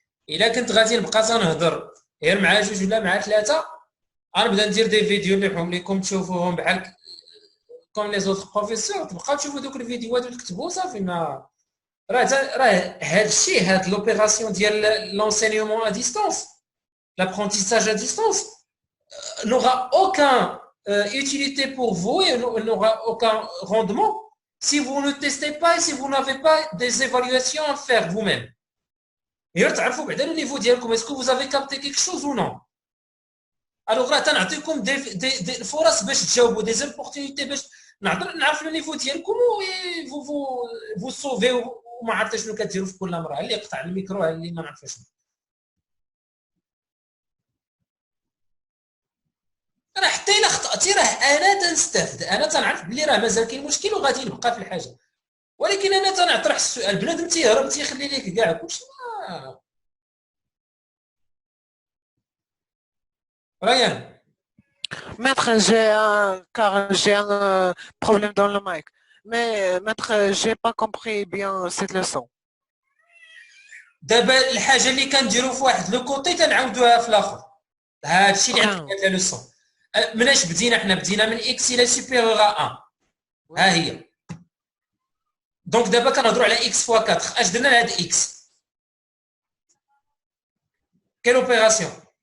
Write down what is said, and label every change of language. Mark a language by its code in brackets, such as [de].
[ar] الا كنت غادي نبقى تنهضر غير مع جوج ولا مع ثلاثه غنبدا ندير دي فيديو اللي بحال لكم تشوفوهم بحال كوم لي زوطخ بروفيسور تبقاو تشوفوا دوك الفيديوهات وتكتبوا صافي ما راه هادشي هاد لوبيراسيون ديال لونسينيومون ا ديستانس [fr] l'apprentissage à distance n'aura aucun utilité pour vous et n'aura aucun rendement si vous ne testez pas et si vous n'avez pas des évaluations à faire vous-même. [ar] غير تعرفوا بعدا لو نيفو ديالكم اسكو [fr] vous avez capté quelque chose ou non. [ar] الوغ راه تنعطيكم دي الفرص باش تجاوبوا دي زوبورتونيتي باش نعرف لو نيفو ديالكم و فو سوفي وما عرفت شنو كديروا في كل مره اللي قطع الميكرو اللي ما نعرف شنو. راه حتى الا خطاتي راه انا تنستافد انا تنعرف بلي راه مازال كاين مشكل وغادي نبقى في الحاجه ولكن انا تنطرح السؤال بنادم تيهرب تيخلي ليك كاع كلشي ريان [fr] Maître, j'ai un problème dans le mic. Mais maître, j'ai pas compris bien cette leçon. [ar] دابا الحاجه اللي كنديروا في واحد لو كوتي تنعاودوها في الاخر هادشي اللي عندك لا لوسون مناش بدينا حنا بدينا من اكس الى سوبيريور ا 1 ها هي دونك دابا كنهضروا على اكس فوا 4 اش درنا لهاد اكس كيل اوبيراسيون